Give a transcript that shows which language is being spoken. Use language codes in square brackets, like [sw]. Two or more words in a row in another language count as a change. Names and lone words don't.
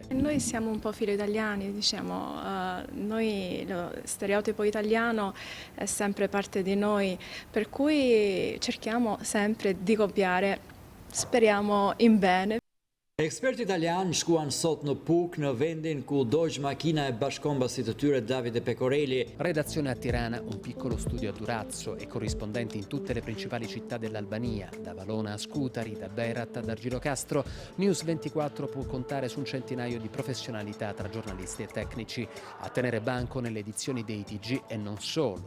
[it] Noi siamo un po' filo italiani, diciamo, noi lo stereotipo italiano è sempre parte di noi, per cui cerchiamo sempre di copiare, speriamo in bene. [sq] Esperti italiani shkuan sot në Puk, në vendin ku dojgjë makina e bashkombësit të tyre Davide Pecorelli. [it] Redazione a Tirana, un piccolo studio a Durazzo e corrispondenti in tutte le principali città dell'Albania, da Valona a Scutari, da Berat ad Argirocastro. News 24 può contare su un centinaio di professionalità tra giornalisti e tecnici. A tenere banco nelle edizioni dei TG e non solo.